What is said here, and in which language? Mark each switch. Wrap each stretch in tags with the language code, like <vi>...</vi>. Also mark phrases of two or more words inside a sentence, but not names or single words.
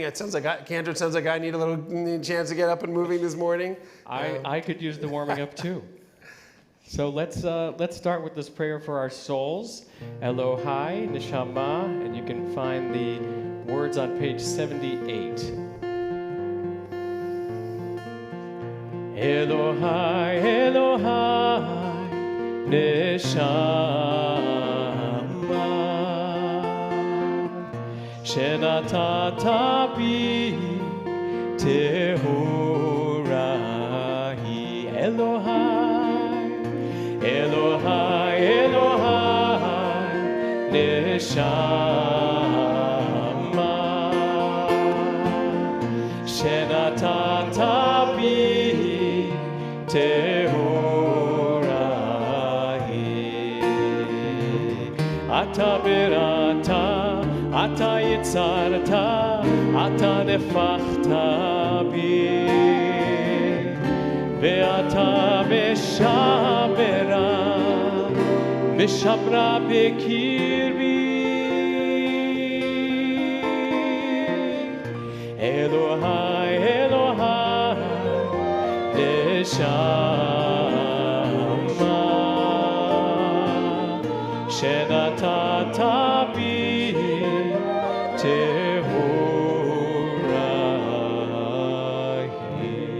<en>It sounds like Cantor sounds like I need a little chance to get up and moving this morning. I could use the warming up too. So let's start with this prayer for our souls. Elohai, Neshama, and you can find the words on page 78.</en> <he>אלוהיי, אלוהיי, נשמה, שנתת בי טהורה היא. אלוהיי, אלוהיי, אלוהיי, נשמה, שנתת בי טהורה היא. אתה בראתה, אתה יצרתה, אתה נפחתה בי, ואתה משמרה, משמרה בקרבי. אלוהיי, אלוהיי, נשמה, שנתת בי טהורה היא.</he>